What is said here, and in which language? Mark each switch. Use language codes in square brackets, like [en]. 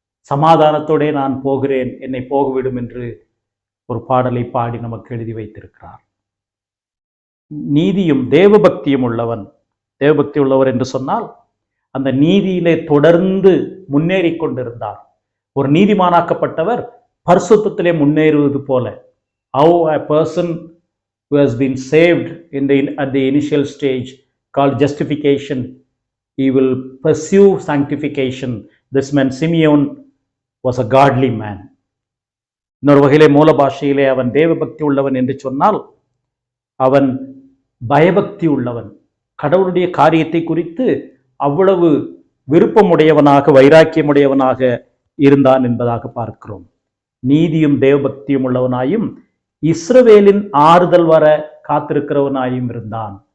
[ta] சமாதானத்தோடே நான் போகிறேன், என்னை போகவிடும் என்று ஒரு பாடலை பாடி நமக்கு எழுதி வைத்திருக்கிறார். நீதியும் தேவபக்தியும் உள்ளவன். தேவபக்தி உள்ளவர் என்று சொன்னால் அந்த நீதியிலே தொடர்ந்து முன்னேறி கொண்டிருந்தார். ஒரு நீதிமானாக்கப்பட்டவர் பரிசுத்தத்திலே முன்னேறுவது போல, [en] how a person who has been saved at the initial stage called justification, he will pursue sanctification. This man Simeon was a godly man. [ta] இன்னொரு வகையிலே மூல பாஷையிலே அவன் தேவபக்தி உள்ளவன் என்று சொன்னால் அவன் பயபக்தி உள்ளவன். கடவுளுடைய காரியத்தை குறித்து அவ்வளவு விருப்பமுடையவனாக வைராக்கியமுடையவனாக இருந்தான் என்பதாக பார்க்கிறோம். நீதியும் தேவபக்தியும் உள்ளவனாயும் இஸ்ரவேலின் ஆறுதல் வர காத்திருக்கிறவனாயும் இருந்தான்.